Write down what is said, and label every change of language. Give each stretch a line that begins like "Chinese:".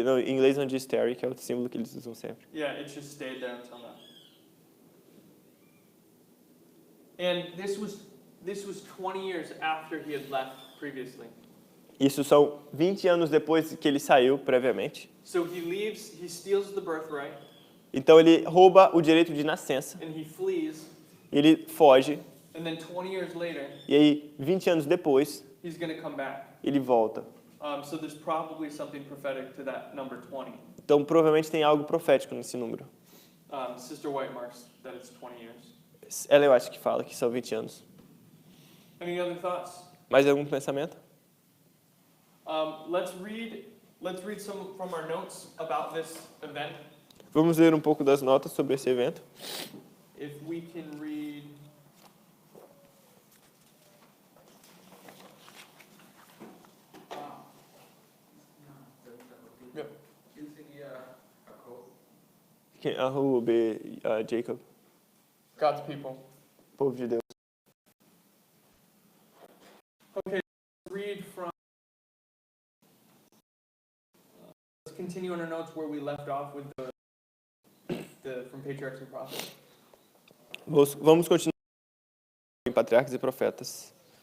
Portuguese: Em inglês não diz tarry, que é o símbolo que eles usam sempre.
English: Yeah, it just stayed there until now. And this was 20 years after he had left previously.
Portuguese: Isso são 20 anos depois que ele saiu previamente.
English: So he leaves, he steals the birthright,
Portuguese: Então ele rouba o direito de nascença.
English: and he flees,
Portuguese: Ele foge.
English: and then 20 years later,
Portuguese: E aí, 20 anos depois,
English: he's going to come back.
Portuguese: ele volta.
English: So there's probably something prophetic to that number 20.
Portuguese: Então provavelmente tem algo profético nesse número.
English: Sister White marks that it's 20 years.
Portuguese: Ela eu acho que fala que são 20 anos.
English: Any other thoughts?
Portuguese: Mais algum pensamento?
English: Let's read some from our notes about this event.
Portuguese: Vamos ler um pouco das notas sobre esse evento.
English: If we can read. Yep.
Spanish: ¿Quién sería Jacob?
English: Who will be Jacob? God's people.
Portuguese: Povo de Deus.
English: Okay, let's read from. Let's continue in our notes where we left off with the from Patriarchs and Prophets.
Portuguese: Vamos continuar em Patriarcas e Profetas.